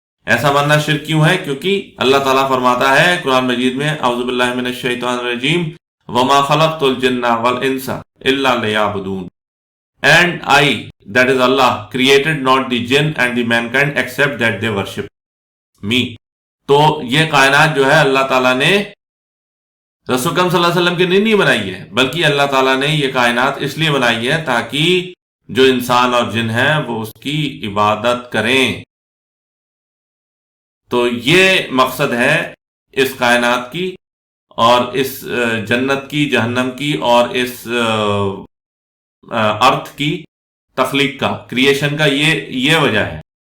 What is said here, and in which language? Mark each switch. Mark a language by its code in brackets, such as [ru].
[ur] ایسا ماننا شرک کیوں ہے؟ کیونکہ اللہ تعالیٰ فرماتا ہے قرآن مجید میں، [ar] اعوذ باللہ من الشیطان الرجیم، وَمَا خَلَقْتُ الْجِنَّ وَالْإِنسَ إِلَّا لِيَعْبُدُونَ. [en] And I, that is Allah, created not the jinn and the mankind except that they worship me. [ur] تو یہ کائنات جو ہے اللہ تعالیٰ نے رسول اکرم صلی اللہ علیہ وسلم کے لیے نہیں بنائی ہے، بلکہ اللہ تعالیٰ نے یہ کائنات اس لیے بنائی ہے تاکہ جو انسان اور جن ہیں وہ اس کی عبادت کریں. تو یہ مقصد ہے اس کائنات کی، اور اس جنت کی، جہنم کی، اور اس ارتھ کی تخلیق کا، کریشن کا، یہ وجہ ہے.